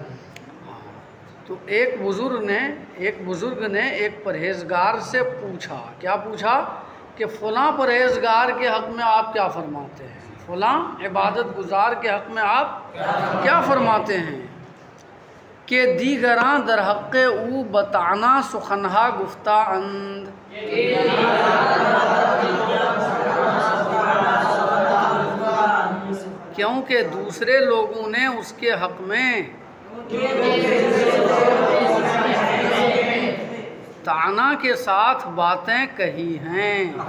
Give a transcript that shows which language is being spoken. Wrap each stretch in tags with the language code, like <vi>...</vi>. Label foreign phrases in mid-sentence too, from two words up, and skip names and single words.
<ur>تو ایک بزرگ نے ایک پرہیزگار سے پوچھا، کیا پوچھا؟ کہ فلاں پرہیزگار کے حق میں آپ کیا فرماتے ہیں؟ فلاں عبادت گزار کے حق میں آپ کیا فرماتے ہیں؟</ur> <fa>کہ دیگراں در حق او بتانا سخنہا گفتہ اند۔</fa> <ur>کیونکہ دوسرے لوگوں نے اس کے حق میں طعنہ کے ساتھ باتیں کہی ہیں۔</ur>